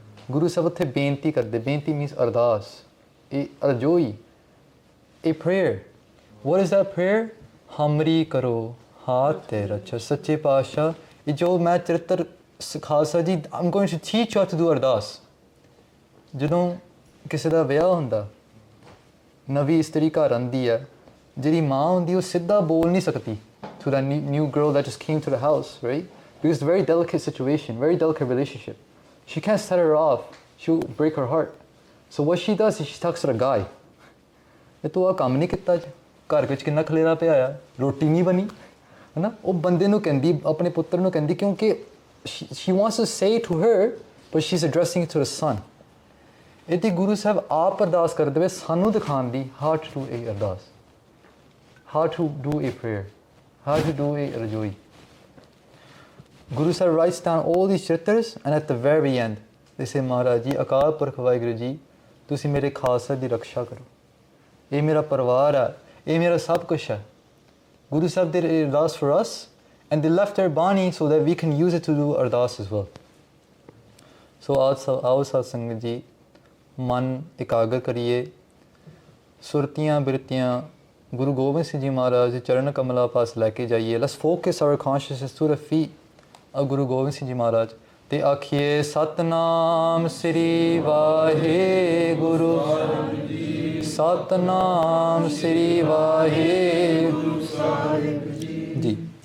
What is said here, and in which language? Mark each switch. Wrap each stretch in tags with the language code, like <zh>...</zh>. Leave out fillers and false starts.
<en>Guru Sahib utthe benti karde. Benti means ardas. Arjoi, a prayer. What is that prayer?</en> <pa>Hamri karo, haat tera cha, Sache Pasha.</pa> <en>Jo main charitar Khalsa ji, I'm going to teach you how to do ardas.</en> <pa>ਜਦੋਂ ਕਿਸੇ ਦਾ ਵਿਆਹ ਹੁੰਦਾ, ਨਵੀਂ ਇਸਤਰੀ ਘਰ ਆਉਂਦੀ ਹੈ, ਜਿਹੜੀ ਮਾਂ ਹੁੰਦੀ ਉਹ ਸਿੱਧਾ ਬੋਲ ਨਹੀਂ ਸਕਦੀ</pa> <en>to that new girl that just came to the house, right? Because it's a very delicate situation, very delicate relationship. She can't set her off. She'll break her heart. So what she does is she talks to the guy.</en> <pa>ਤੂੰ ਆ ਕੰਮ ਨਹੀਂ ਕੀਤਾ ਅੱਜ, ਘਰ ਵਿੱਚ ਕਿੰਨਾ ਖਲੇਰਾ ਪਿਆ ਆ, ਰੋਟੀ ਨਹੀਂ ਬਣੀ, ਹੈ ਨਾ? ਉਹ ਬੰਦੇ ਨੂੰ ਕਹਿੰਦੀ, ਆਪਣੇ ਪੁੱਤਰ ਨੂੰ ਕਹਿੰਦੀ, ਕਿਉਂਕਿ</pa> <en>she wants to say to her, but she's addressing it to the son.</en> <pa>ਇਹਦੀ ਗੁਰੂ ਸਾਹਿਬ ਆਪ ਅਰਦਾਸ ਕਰਦੇ ਵੇ ਸਾਨੂੰ ਦਿਖਾਉਣ ਦੀ</pa> <en>how to do a ardas, how to do a prayer, how to do a rajoi. Guru Sahib writes down all these charitters, and at the very end they say, Maharaj ji, Akal Purkh Vaheguru ji,</en> <pa>ਤੁਸੀਂ ਮੇਰੇ ਖਾਲਸਾ ਦੀ ਰੱਖਿਆ ਕਰੋ, ਇਹ ਮੇਰਾ ਪਰਿਵਾਰ ਹੈ, ਇਹ ਮੇਰਾ ਸਭ ਕੁਛ ਹੈ.</pa> <en>Guru Sahib did ardas for us, and they left their bani so that we can use it to do ardas as well.</en> <pa>So ਆਓ ਸਾਧ ਸੰਗਤ ਜੀ ਮਨ ਇਕਾਗਰ ਕਰੀਏ, ਸੁਰਤੀਆਂ ਬਿਰਤੀਆਂ Guru Gobind Singh Ji Maharaj ਦੇ ਚਰਨ ਕਮਲਾਂ ਪਾਸ ਲੈ ਕੇ ਜਾਈਏ.</pa> <en>Let's focus our consciousness to the feet of Guru Gobind Singh Ji Maharaj</en> <pa>ਤੇ ਆਖੀਏ ਸਤਨਾਮ ਸ੍ਰੀ ਵਾਹਿਗੁਰੂ, ਸਤਨਾਮ ਸ੍ਰੀ ਵਾਹਿਗੁਰੂ ਜੀ.</pa>